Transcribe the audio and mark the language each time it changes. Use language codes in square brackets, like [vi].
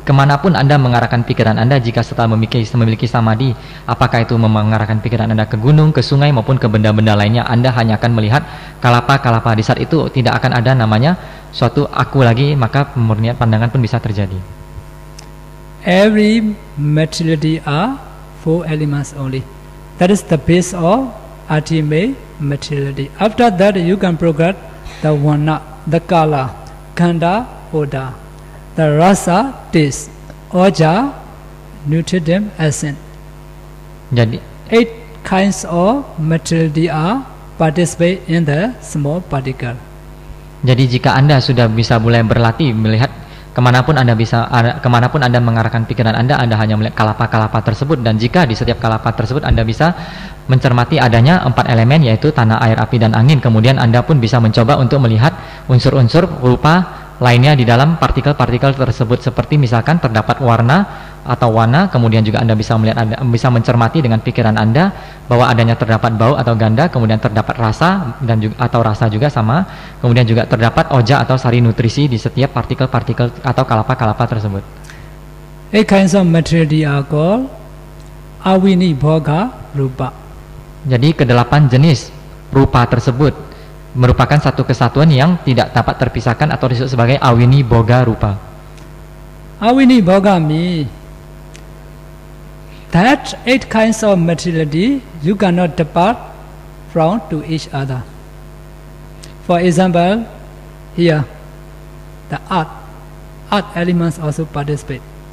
[id] Kemanapun Anda mengarahkan pikiran Anda, jika setelah memiliki samadhi, apakah itu mengarahkan pikiran Anda ke gunung, ke sungai maupun ke benda-benda lainnya, Anda hanya akan melihat kalapa-kalapa. Di saat itu tidak akan ada namanya suatu aku lagi, maka pemurnian pandangan pun bisa terjadi. [en] Every materiality are 4 elements only. That is the base of ultimate materiality. After that you can progress the Varna, the Kala, Gandha, Oda, the Rasa, taste, Oja, nutritive essence. [id] Jadi [en] 8 kinds of materiality are participate in the small particle. [id] Jadi jika Anda sudah bisa mulai berlatih melihat kemanapun Anda mengarahkan pikiran Anda hanya melihat kalapa-kalapa tersebut, dan jika di setiap kalapa tersebut Anda bisa mencermati adanya 4 elemen, yaitu tanah, air, api, dan angin. Kemudian Anda pun bisa mencoba untuk melihat unsur-unsur rupa lainnya di dalam partikel-partikel tersebut, seperti misalkan terdapat warna atau warna. Kemudian juga Anda bisa melihat, bisa mencermati dengan pikiran Anda bahwa adanya terdapat bau atau ganda, kemudian terdapat rasa dan juga atau rasa juga sama, kemudian juga terdapat oja atau sari nutrisi di setiap partikel-partikel atau kalapa-kalapa tersebut. [en] 8 kinds of materiality are called Avini Bhoga Rupa. [id] Jadi ke-8 jenis rupa tersebut merupakan satu kesatuan yang tidak dapat terpisahkan atau disebut sebagai Avini Bhoga Rupa. [en] Avini Bhoga means that 8 kinds of materiality you cannot depart from to each other. For example, here the earth elements also participate.